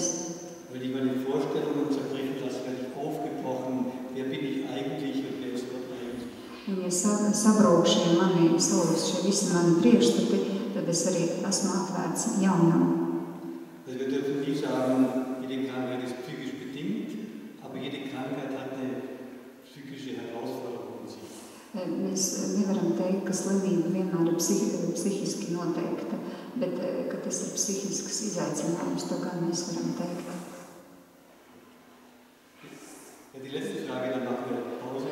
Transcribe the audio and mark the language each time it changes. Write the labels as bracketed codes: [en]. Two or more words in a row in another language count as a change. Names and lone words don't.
[de] Wenn ich meine Vorstellungen zerbrechen lasse, werde ich aufgebrochen. Wer bin ich eigentlich und wer ist Gott eigentlich? [lv] Un ja sabrūk šie mani salūz, šie visi mani priekšstati, tad es arī esmu atvērts jaunam. [de] Also wir dürfen nie sagen, jede Krankheit ist psychisch bedingt, aber jede Krankheit hat eine psychische Herausforderung in sich. [lv] psihiski noteikta, bet ka tas ir psihisks izaicinājums, to gan mēs varam teikt. [de] Die letzte Frage, dann machen wir Pause.